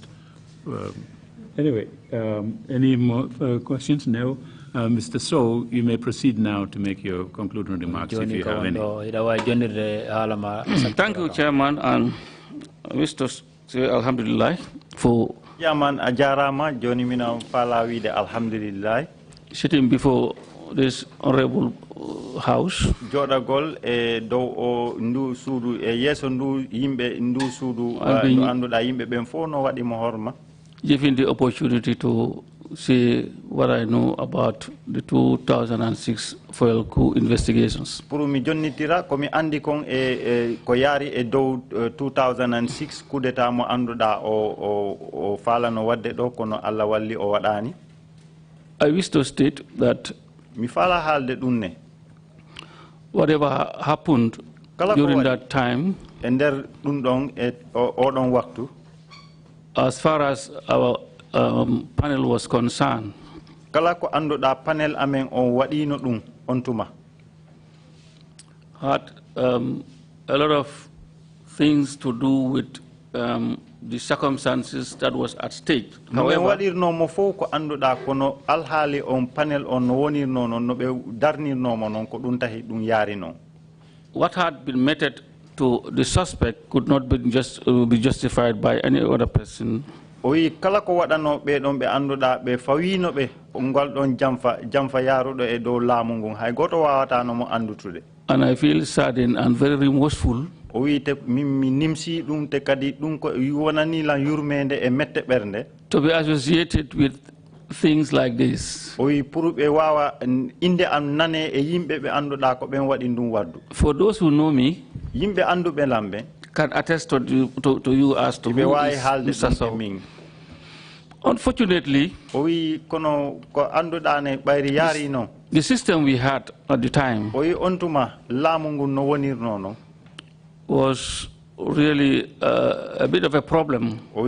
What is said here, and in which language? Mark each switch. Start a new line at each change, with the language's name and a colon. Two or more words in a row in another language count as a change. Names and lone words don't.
English: Anyway, any more questions? No. Mr. Sowe, you may proceed now to make your concluding remarks if you have any. Thank you, Chairman, and Mr. Sowe, Alhamdulillah, for
Fula: Chairman ajarama joni mina palawi de alhamdulillah.
English: Sitting before this honorable house.
Fula: Jodagol e do o ndu sudu e yeso ndu yimbe ndu sudu no anduda yimbe ben fo no wadi mo horma.
English: Given the opportunity to say what I know about the 2006 foil coup investigations.
Fula: Pour mi jonnitira ko mi andi kon ko yari e dow 2006
French: coup d'état
Fula: mo anduda o falano wadde do kono Allah walli o wadani.
English: I wish to state that
Fula: mi fala halde dunne
English: whatever happened during that time
Fula: and der dun don e o don waktu,
English: as far as our panel was concerned,
Fula: kala ko anduda panel amen on wadino dum on tuma
English: had a lot of things to do with the circumstances that was at stake. However,
Fula: wadirno mo fo ko anduda kono alhaali on panel on no wonirno non no be darnirno mo non ko dum tahi dum yari non.
English: What had been meted to the suspect could not be justified by any other person.
Fula: Oyi kala ko wadano be don be anduda be fawino be ngal don jamfa yarudo e do laamu ngun hay goto wawata no mo andutude.
English: And I feel saddened and very remorseful.
Fula: Oyi te mi nimsi dum te kadi dum ko wonani la yurmende e mette bernde
English: to be associated with things like this.
Fula: Oyi pour be wawa inde am nane e yimbe be anduda ko ben wadi dum waddu.
English: For those who know me,
Fula: yimbe andube lambe
English: can attest to you as to who is Mr. Sowe. Unfortunately, the system we had at the time was really a bit of a problem.